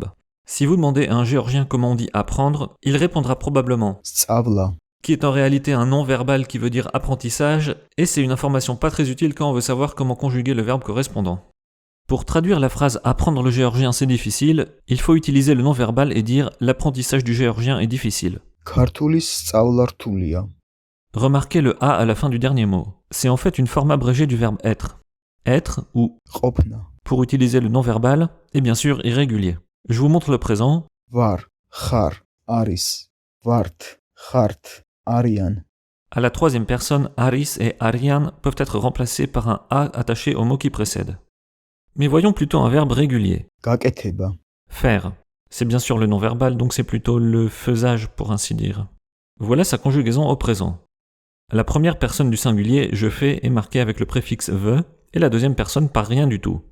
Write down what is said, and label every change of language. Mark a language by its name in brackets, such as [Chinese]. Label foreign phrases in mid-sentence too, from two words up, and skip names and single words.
[French] Si vous demandez à un géorgien comment on dit apprendre, il répondra probablement [Georgian] სწავლა. [French] qui est en réalité un nom verbal qui veut dire apprentissage, et c'est une information pas très utile quand on veut savoir comment conjuguer le verbe correspondant. Pour traduire la phrase apprendre le géorgien c'est difficile, il faut utiliser le nom verbal et dire l'apprentissage du géorgien est difficile. [Georgian] ქართულის სწავლა რთულია. [French] Remarquez le A à la fin du dernier mot. C'est en fait une forme abrégée du verbe être. Être ou [Georgian] ყოფნა. [French] pour utiliser le nom verbal, est bien sûr irrégulier. Je vous montre le présent. [Georgian] ვარ, ხარ, არის, ვართ, ხართ, არიან. [French] À la troisième personne, Aris et Arian peuvent être remplacés par un A attaché au mot qui précède. Mais voyons plutôt un verbe régulier. [Georgian] გაკეთება. [French] Faire. C'est bien sûr le nom verbal, donc c'est plutôt le faisage pour ainsi dire. Voilà sa conjugaison au présent. La première personne du singulier, je fais, est marquée avec le préfixe ve, et la deuxième personne par rien du tout.